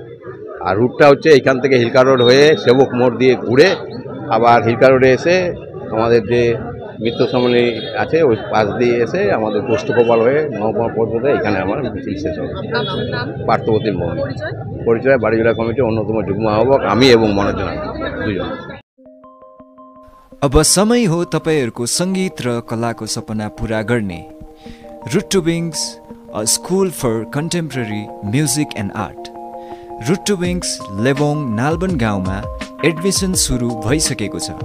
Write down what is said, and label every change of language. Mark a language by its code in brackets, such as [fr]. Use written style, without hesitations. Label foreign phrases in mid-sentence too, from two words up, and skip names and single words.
[bn] আর রুটটা হচ্ছে এইখান থেকে হিলকা রোড হয়ে সেবক মোড় দিয়ে ঘুরে আবার হিলকা রোডে এসে আমাদের যে মিত্র সম্মেলনী আছে ওই পাশ দিয়ে এসে আমাদের পোস্টকোপাল হয়ে নবকুমার পর্যন্ত এখানে আমার মিছিল শেষ হবে। পার্থপ্রতিম ভৌমিক। পরিচয় বাড়িজোড়া কমিটির অন্যতম যুগ্ম আহ্বায়ক আমি এবং মনোজ দুজন। [ne] अब समय हो तपाईहरुको संगीत र कलाको सपना पूरा गर्ने। [en] Root to Wings, a school for contemporary music and art. [ne] रुट टु विङ्स लेबोङ नालबन गाउँमा एडमिसन सुरु भइसकेको छ।